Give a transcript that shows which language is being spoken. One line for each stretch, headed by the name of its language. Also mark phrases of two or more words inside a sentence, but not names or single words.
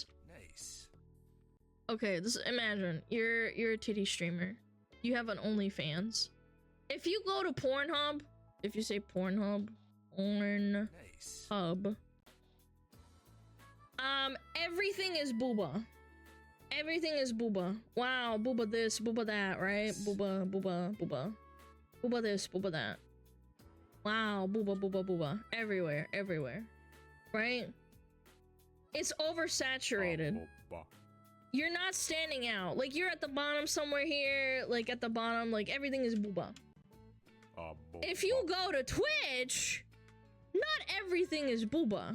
English: Okay, imagine you're a titty streamer. You have an OnlyFans. If you go to Pornhub, if you say Pornhub, Pornhub, Everything is booba. Everything is booba. Wow, booba this, booba that, right? Booba, booba, booba. Booba this, booba that. Wow, booba, booba, booba. Everywhere, everywhere. Right? It's oversaturated. You're not standing out. Like, you're at the bottom somewhere here, like at the bottom, like everything is booba. If you go to Twitch, not everything is booba.